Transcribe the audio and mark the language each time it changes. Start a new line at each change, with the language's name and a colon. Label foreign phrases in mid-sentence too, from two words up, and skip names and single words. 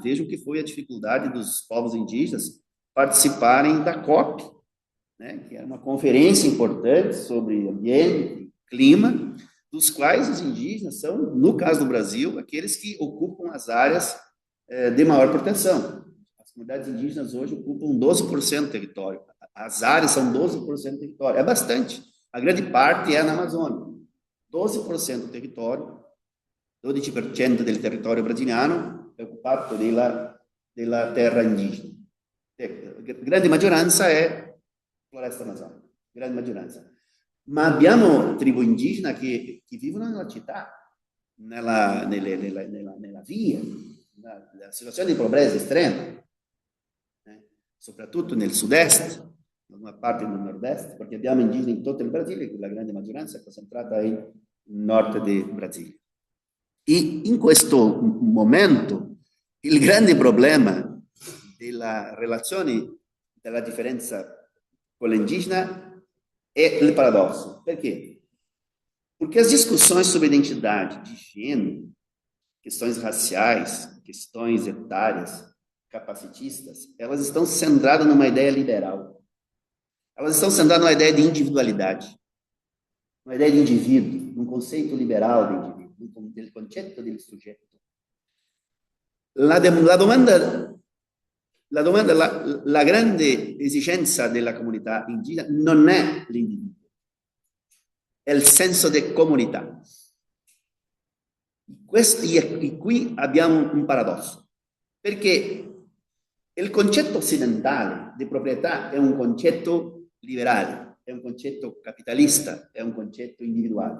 Portuguese: Vejam que foi a dificuldade dos povos indígenas participarem da COP, né, que é uma conferência importante sobre ambiente, clima, dos quais os indígenas são, no caso do Brasil, aqueles que ocupam as áreas de maior proteção. As comunidades indígenas hoje ocupam 12% do território. As áreas são 12% do território. É bastante. A grande parte é na Amazônia. 12% do território,
Italian: 12% del territorio brasiliano è occupato della terra indigena. Grande maggioranza è floresta amazzonica, grande maggioranza. Ma abbiamo tribù indigene che vivono nella città, nella via, nella situazione di pobrezza estrema, soprattutto nel sud-est, in una parte del nord-est, perché abbiamo indigeni in tutto il Brasile, la grande maggioranza è concentrata nel nord del Brasile. E in questo momento il grande problema della relazione, della differenza con l'indigena
Portuguese: é o paradoxo. Por quê? Porque as discussões sobre identidade de gênero, questões raciais, questões etárias, capacitistas, elas estão centradas numa ideia liberal. Elas estão centradas numa ideia de individualidade, uma ideia de indivíduo, num conceito liberal de indivíduo,
Italian: del concetto del soggetto. La grande esigenza della comunità indigena non è l'individuo, è il senso di comunità. E qui abbiamo un paradosso, perché il concetto occidentale di proprietà è un concetto liberale, è un concetto capitalista, è un concetto individuale.